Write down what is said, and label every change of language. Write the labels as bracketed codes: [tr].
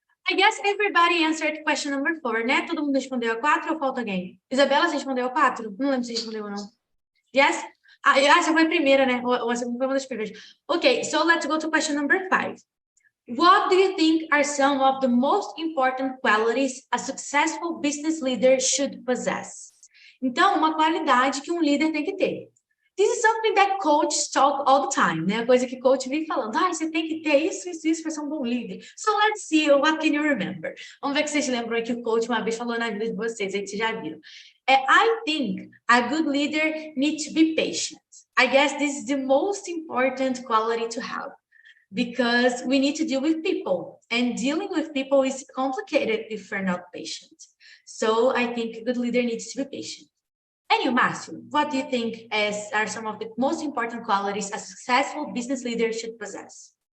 [en] I guess everybody answered question number 4, né? [pt] Todo mundo respondeu a 4 ou falta alguém? Isabela, você respondeu a 4? Não lembro se você respondeu ou não. Yes? Essa foi a primeira, né? Ou a segunda foi uma das primeiras. [en] Okay, so let's go to question number 5. What do you think are some of the most important qualities a successful business leader should possess? [pt] Então, uma qualidade que um líder tem que ter. [en] This is something that coaches talk all the time, né? [pt] A coisa que coach vem falando. Você tem que ter isso para ser um bom líder. [en] So let's see, what can you remember? [pt] Vamos ver que vocês lembram que o coach uma vez falou na vida de vocês, aí que vocês já viram. [en] I think a good leader needs to be patient. I guess this is the most important quality to have. Because we need to deal with people. And dealing with people is complicated if we're not patient. So I think a good leader needs to be patient. And you, Márcio, what do you think are some of the most important qualities a successful business leader should possess?